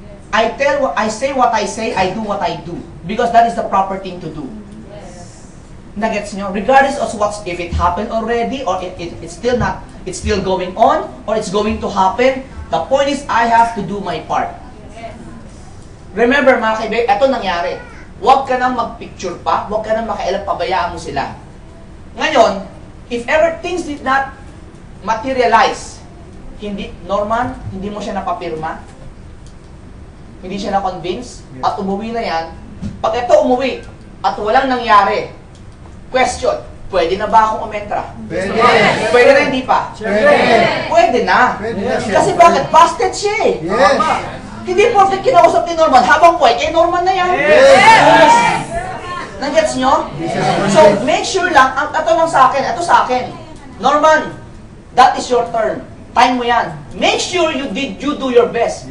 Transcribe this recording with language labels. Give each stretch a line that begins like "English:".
English: I say what I say, I do what I do. Because that is the proper thing to do.
Filipino: Nagets nyo?
English: Regardless of if it happened already, or it's still going on, or it's going to happen, the point is, I have to do my part.
Filipino: Remember, mga kaibigan, ito nangyari. Huwag ka nang mag-picture pa, huwag ka nang makialam, pabayaan mo sila.
English: Ngayon, if ever things did not materialize,
Filipino: hindi, Norman, hindi mo siya napapirma, hindi siya na-convince, at umuwi na yan, pag ito umuwi, at walang nangyari, question, pwede na ba akong umentra? Pwede. Pwede na hindi pa? Pwede na. Pwede na siya. Kasi bakit? Busted siya eh.
English: Yes.
Filipino: Hindi porket kinausap ni Norman, habang buhay, kay Norman na yan.
English: Yes.
Filipino: Nag-gets nyo? So, make sure lang, ito lang sa akin, ito sa akin.
English: Norman, that is your turn.
Filipino: Time mo yan.
English: Make sure you do your best.